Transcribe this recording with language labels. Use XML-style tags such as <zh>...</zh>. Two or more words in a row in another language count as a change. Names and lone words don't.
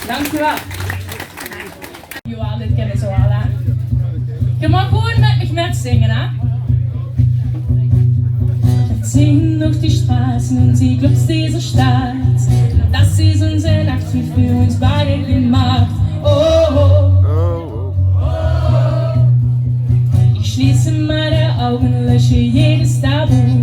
<nl>Dankjewel. Ja, dit kennen ze al, hè. Je mag gewoon met me metzingen, hè.</nl> <de>Ziehen durch die Straßen und sie glückt diese Stadt. Das ist unsere Nacht, wie für uns beide gemacht. Oh, oh, oh, oh. Ich schließe meine Augen, lösche jedes Tabu.</de>